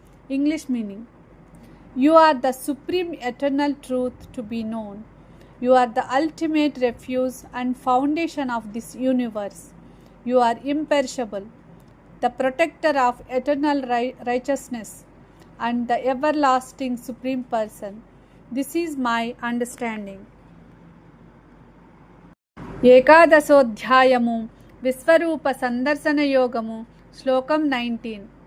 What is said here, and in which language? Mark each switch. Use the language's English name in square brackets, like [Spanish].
[English] English meaning, you are the supreme eternal truth to be known. You are the ultimate refuge and foundation of this universe. You are imperishable, the protector of eternal righteousness and the everlasting supreme person. This is my understanding. [Telugu] ఏకాదశోధ్యాయము విశ్వరూప సందర్శన యోగము శ్లోకం 19.